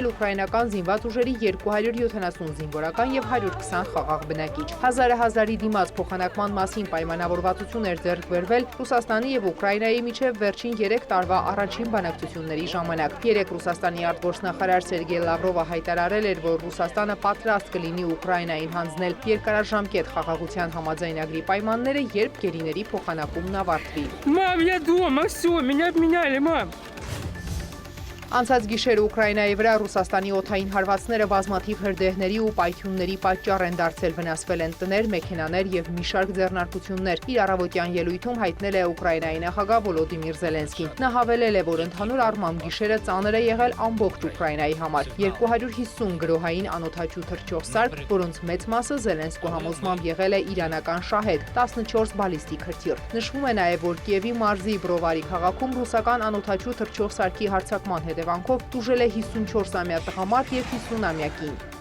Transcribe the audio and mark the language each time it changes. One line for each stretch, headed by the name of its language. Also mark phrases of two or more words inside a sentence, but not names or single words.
Armenian: ուկրաինական զինված ուժերի 270 զինվորական եւ 120 խաղաղ բնակիչ։ Հազարի դիմաց փոխանակման մասին պայմանավորվածություն էր ձեռք բերվել Ռուսաստանի եւ Ուկրաինայի միջև վերջին 3 տարվա առաջին բանակցությունների ժամանակ։ Երեք Ռուսաստանի արտգործնախարար Սերգեյ Լավրովը հայտարարել էր, որ Ռուսաստանը պատրաստ կլինի Ուկրաինային հանձնել երկարաժամկետ խաղաղության համաձայնագրի պայմանները, երբ գերիների փոխանակումն ավարտվի։
Russian: Мам, я дома, все, меня обменяли, мам.
Armenian: Անցած գիշերը Ուկրաինայի վրա Ռուսաստանի օդային հարվածները բազմաթիվ հրդեհների ու պայթյունների պատճառ են դարձել, վնասվել են տներ, մեքենաներ եւ մի շարք ձեռնարկություններ։ Իր առավոտյան ելույթում հայտնել է Ուկրաինայի նախագահ Վոլոդիմիր Զելենսկին։ Նա հավելել է, որ ընդհանուր առմամբ գիշերը ծանր է եղել ամբողջ Ուկրաինայի համար։ 250 գրոհային անօդաչու թռչող սարք, որոնց մեծ մասը Զելենսկու համոզմամբ եղել է իրանական շահեդ, 14 բալիստիկ հրթիռ։ Նշվում է նաեւ, որ Կիևի մարզի Բրովարի քաղաքում ռուսական անօդաչու թռչող սարքի հարձակման հետևանքով տուժել է 54-ամյա տղամարդ եւ 50-ամյա կին։